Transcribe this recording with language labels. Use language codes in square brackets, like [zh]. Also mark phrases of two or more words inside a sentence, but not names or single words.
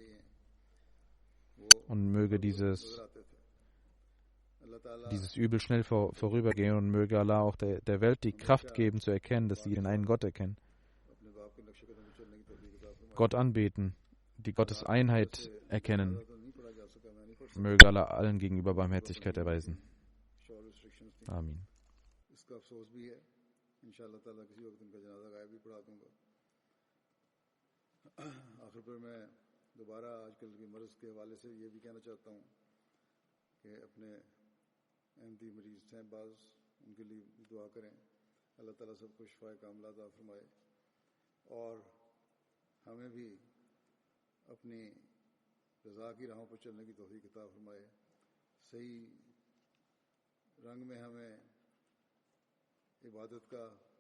[de] Und möge dieses Übel schnell vorübergehen und möge Allah auch der Welt die Kraft geben, zu erkennen, dass sie den einen Gott erkennen. Gott anbeten, die Gottes Einheit erkennen. Möge Allah allen gegenüber Barmherzigkeit erweisen. Amin. [ur] دوبارہ آج کل کے مرض کے حوالے سے یہ بھی کہنا چاہتا ہوں کہ اپنے احمدی مریض ہیں بعض ان کے لیے دعا کریں، اللہ تعالیٰ سب کو شفائے کاملہ عطا فرمائے اور ہمیں بھی اپنی رضا کی راہوں پر چلنے کی توفیق عطا فرمائے، صحیح رنگ میں ہمیں عبادت کا